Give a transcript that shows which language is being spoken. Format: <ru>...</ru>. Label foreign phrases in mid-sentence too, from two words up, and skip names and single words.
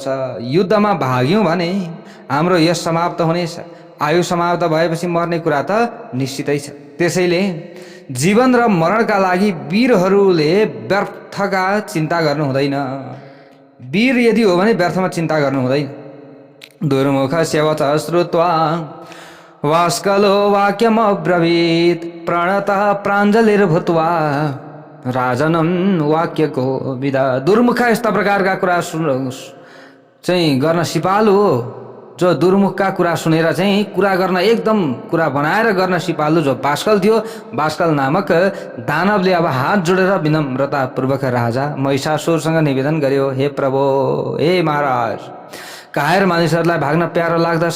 <ne>युद्धमा भाग्यौँ भने हाम्रो यश समाप्त हुनेछ। आयु समाप्त भएपछि मर्ने कुरा त निश्चितै छ। त्यसैले जीवन र मरणका लागि वीरहरूले व्यर्थका चिन्ता गर्नु हुँदैन। वीर यदि हो भने व्यर्थमा चिन्ता गर्नु हुँदैन।</ne> <sa>दुर्मुखस्य वचः श्रुत्वा वास्कलो वाक्यमब्रवीत् प्रणतः प्राञ्जलिर्भूत्वा राजनं वाक्यको विदा।</sa> <ne>दुर्मुख यस्ता प्रकारका कुरा चाहिँ गर्न सिपालु हो। जो दुर्मुखका कुरा सुनेर चाहिँ कुरा गर्न एकदम कुरा बनाएर गर्न सिपालु जो बास्कल थियो। बास्कल नामक दानवले अब हात जोडेर विनम्रतापूर्वक राजा महिषासुरसँग निवेदन गर्यो, हे प्रभु, हे महाराज, कायर मानिसहरूलाई भाग्न प्यारो लाग्दछ।</ne>